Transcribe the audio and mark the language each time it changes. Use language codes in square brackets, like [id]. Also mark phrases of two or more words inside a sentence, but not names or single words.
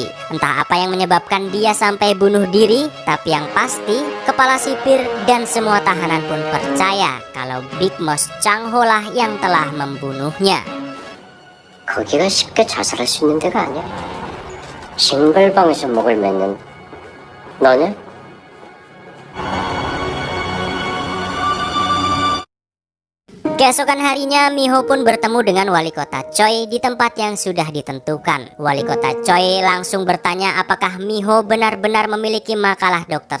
[id] Entah apa yang menyebabkan dia sampai bunuh diri, tapi yang pasti kepala sipir dan semua tahanan pun percaya kalau Big Mouse Chang-ho lah yang telah membunuhnya. [ko] 거기가 쉽게 자살할 수 있는 데가 아니야. 싱글방에서 목을 맺는 너냐? [id] Keesokan harinya, Miho pun bertemu dengan wali kota Choi di tempat yang sudah ditentukan. Wali kota Choi langsung bertanya apakah Miho benar-benar memiliki makalah Dr.